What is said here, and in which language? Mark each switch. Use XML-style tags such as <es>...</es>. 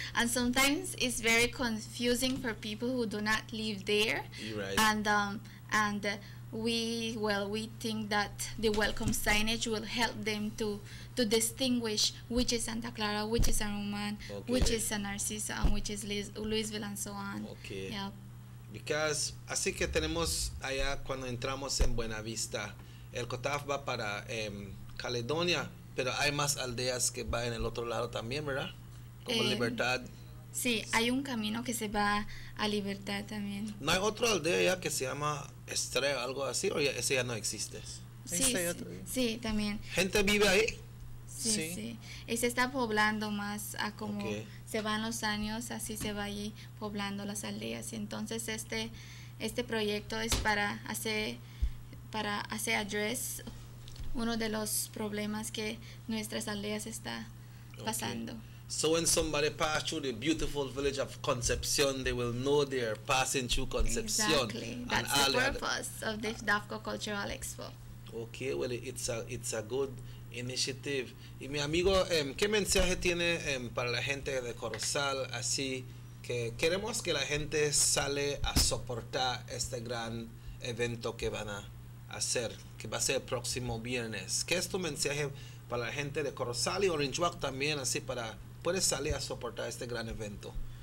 <en>And sometimes it's very confusing for people who do not live there. You're right. And we think that the welcome signage will help them to distinguish which is Santa Clara, which is San Roman, which is San Narciso, and which is Louisville, and so on. Okay. Yeah. Because</en> <es>así que tenemos allá cuando entramos en Buenavista, el COTAF va para Caledonia, pero hay más aldeas que van en el otro lado también, ¿verdad? Como Libertad. Sí, hay un camino que se va a Libertad también. ¿No hay otra aldea ya que se llama Estrella, algo así, o ese ya no existe? Sí, también. ¿Gente vive ahí? Sí. Y se está poblando más a como se van los años, así se va allí poblando las aldeas. Y entonces este proyecto es para hacer address uno de los problemas que nuestras aldeas está pasando.</es> <en>So when somebody pass through the beautiful village of Concepcion, they will know they're passing through Concepcion. Exactly. That's the purpose of the DAFCO Cultural Expo. Okay, well, it's a good initiative.</en> <es>Y mi amigo, ¿qué mensaje tiene para la gente de Corozal? Así que queremos que la gente sale a soportar este gran evento que van a hacer, que va a ser el próximo viernes. ¿Qué es tu mensaje para la gente de Corozal y Orange Walk también, así puedes salir a soportar este gran evento?</es>